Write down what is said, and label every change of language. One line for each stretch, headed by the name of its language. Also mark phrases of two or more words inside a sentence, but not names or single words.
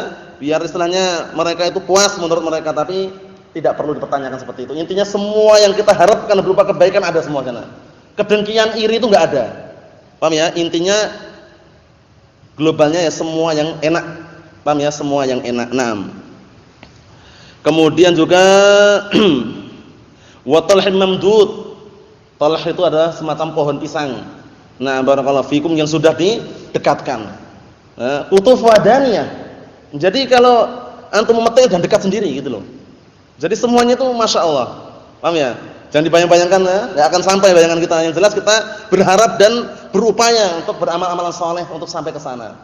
Indonesian: Biar istilahnya mereka itu puas menurut mereka, tapi tidak perlu dipertanyakan seperti itu. Intinya semua yang kita harapkan berupa kebaikan ada semua sana. Kedengkian, iri itu enggak ada. Paham ya? Intinya globalnya ya semua yang enak. Paham ya? Semua yang enak. Naam. Kemudian juga
Arabic: وطلح ممدود.
Indonesian: Talh itu adalah semacam pohon pisang. Nah,
Arabic: بارك الله فيكم
Indonesian: yang sudah didekatkan.
Arabic: قطوف دانية.
Indonesian: Jadi kalau antum memetik dan dekat sendiri gitu loh. Jadi semuanya itu
Arabic: ما شاء الله.
Indonesian: Paham ya? Jangan dibayang-bayangkan ya, enggak akan sampai bayangan kita. Yang jelas kita berharap dan berupaya untuk beramal-amalan saleh untuk sampai ke sana.